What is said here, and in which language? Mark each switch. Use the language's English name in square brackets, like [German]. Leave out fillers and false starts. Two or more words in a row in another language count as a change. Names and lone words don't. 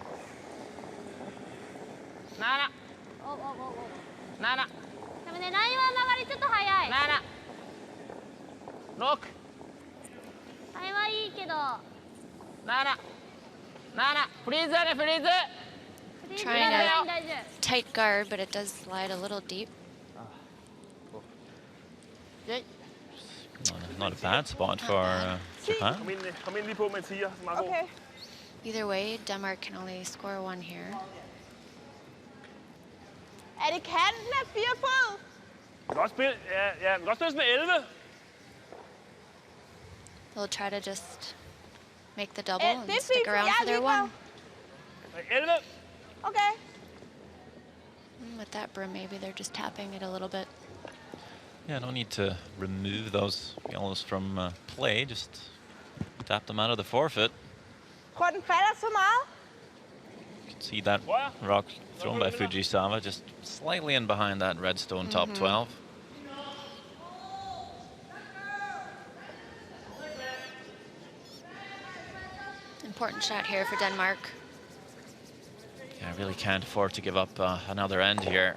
[Japanese] Nana. おおおお Nana. でもね、ラインは流れちょっと早い。 [English] Nana. Look. [Japanese] ラインはいいけど。 [English] Nana. Nana. Freeze [Japanese] だね、フリーズ。 [English] Trying to [Japanese] 大丈 [English] tight guard, but it does slide a little deep. Not a bad spot for Japan. [Danish] Kom ind lige på med en 10'er. Så meget god. [English] Okay. Either way, Denmark can only score 1 here. [Danish] Er det kanten af 4 fod? Du kan også spille, ja, du kan også spille med 11. [English] They'll try to just make the double [Danish] Det [English] and [Danish] er [English] stick [Danish] fint, [English] around [Danish] jeg [English] for [Danish] er [English] their [Danish] ligeglad. 1. 11. [English] Okay. With that brim, maybe they're just tapping it a little bit. Yeah, no need to remove those yellows from play. Just tap them out of the forfeit. [Danish] Tror den falder så meget? [English] You can see that rock thrown by Fujisawa just slightly in behind that redstone top 12. Important shot here for Denmark. Yeah, I really can't afford to give up another end here.